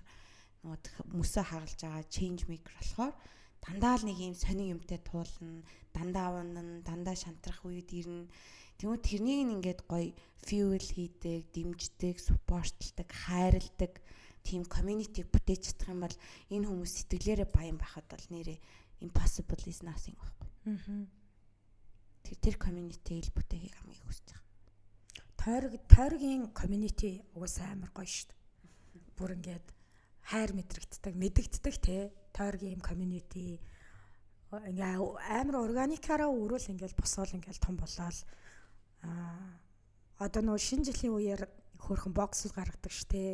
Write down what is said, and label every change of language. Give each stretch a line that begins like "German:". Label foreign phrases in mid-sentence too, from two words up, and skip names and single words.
Mongolian: Нөгөө мөсөө хагалж байгаа
English: change maker
Mongolian: болохоор дандаа л нэг юм сонин юмтай туулна, дандаа унана, дандаа шантрах үед ирнэ. Тэгмээ тэрнийг ингээд гоё fuel хийдэг, дэмждэг, supportладаг, хайрладаг тийм community бүтээж чадах юм бол энэ хүмүүс сэтгэлээрээ баян байхад бол нэрээ
English: impossible is nothing
Mongolian: байхгүй. Тэр community ил бүтээхийг хамгийн хүсэж байгаа. Тойргийн community угаасаа амар гоё шүү дээ. Бүр ингээд хайр мэдэгддэг те. Тойргийн community ингээ амар органикаараа өрөөл ингээл босвол ингээл том болоод одоо нөө шинэ жилийн үеэр хөөрхөн бокс гаргадаг штэ.